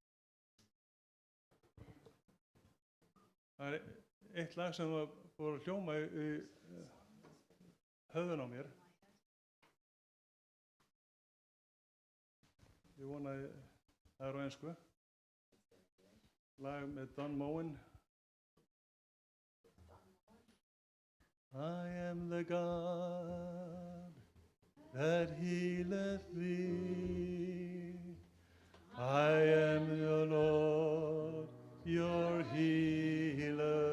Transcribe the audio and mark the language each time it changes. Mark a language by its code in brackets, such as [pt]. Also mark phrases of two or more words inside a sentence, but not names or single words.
[is] Það er eitt lag sem var búið að hljóma í höfðun á mér. Ég vona að það er á ensku. Lag með Don Moen. [en] I am the God that healeth thee. I am the Lord, your healer.